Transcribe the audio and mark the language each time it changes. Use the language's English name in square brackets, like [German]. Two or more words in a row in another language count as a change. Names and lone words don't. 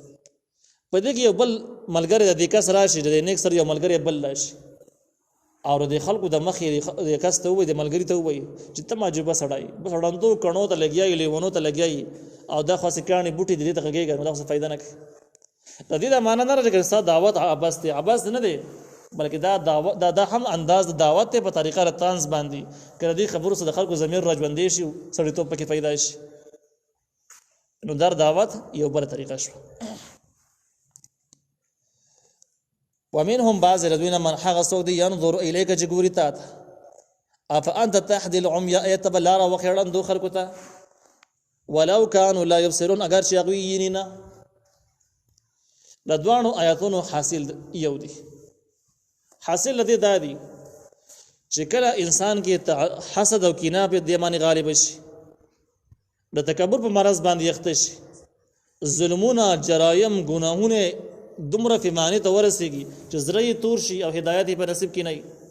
[Pashto] په دې کې یو بل ملګری د دې کس راشي، د نیک سره یو ملګری بل راشي او د خلکو د مخې د کس ته ووایي، د ملګري ته ووایي چې ته معجبه سړی، بس ړندو کڼو ته لګیایي، لیونو ته لګیایي او دا خاصې کاڼي بوټي د دې ته غږېږي، نو دا خو څه فایده نه کوي. د دې دا معنا نه ده چې ستا دعوت عبث دی، عبث نه دی، بلکې دا هم انداز د دعوت دی په طریقه د طنز باندې، که د دې خبرو سره د خلکو ضمیر راژوندی شي، سړیتوب پکې پیدا شي، نو دا دعوت یو بله طریقه شوه. [Arabic] ومنهم بعض الذين من [Pashto] هغه څوک دی [Arabic] ينظر الیک [Pashto] چې ګوري تا ته، [Arabic] افانت تهدي العمي [Pashto] ایت بلاره وخیړندو خلکو ته، [Arabic] ولو كانوا لا يبصرون [Pashto] اگر چې هغوی ییني نه. د دواړو آیاتونو حاصل یو دی. حاصل لدې دا دی چې کله انسان کې حسد او کینه په دې باندې غالب شي، د تکبر په مرض باندې یخته شي، ظلمونه، جرایم، ګناهونه دومره فیمانې ته ورسېږي چې زړه یې تور شي او هدایت یې په نصیب کې نه وي،